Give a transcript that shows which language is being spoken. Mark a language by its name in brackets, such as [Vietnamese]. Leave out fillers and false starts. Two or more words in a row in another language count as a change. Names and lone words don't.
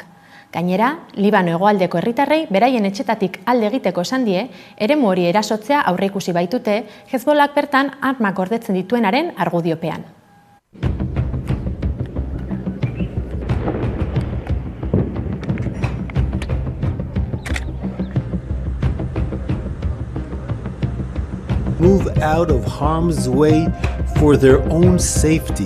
[Basque] Gainera, Libano hegoaldeko herritarrei beraien etxetatik alde egiteko esan die, eremu hori erasotzea aurreikusi baitute, Hezbollak bertan armak gordetzen dituenaren argudiopean. [English] Move out of harm's way for their own safety.